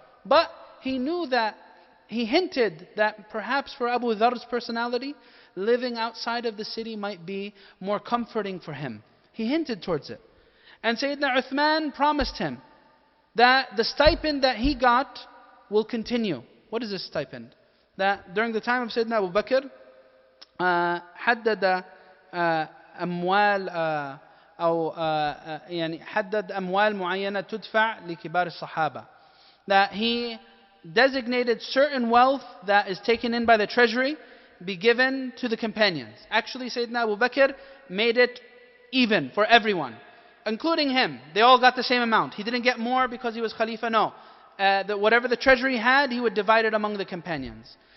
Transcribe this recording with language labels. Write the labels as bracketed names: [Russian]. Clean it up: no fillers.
[English] But he knew that, he hinted that perhaps for Abu Dharr's personality, living outside of the city might be more comforting for him. He hinted towards it. And Sayyidina Uthman promised him that the stipend that he got will continue. What is this stipend? That during the time of Sayyidina Abu Bakr, [Arabic] حدد أموال أو يعني حدد أموال معينة تدفع لكبار الصحابة. [English] That he designated certain wealth that is taken in by the treasury be given to the companions. Actually, Sayyidina Abu Bakr made it even for everyone, including him. They all got the same amount. He didn't get more because he was Khalifa, no. Whatever the treasury had, he would divide it among the companions.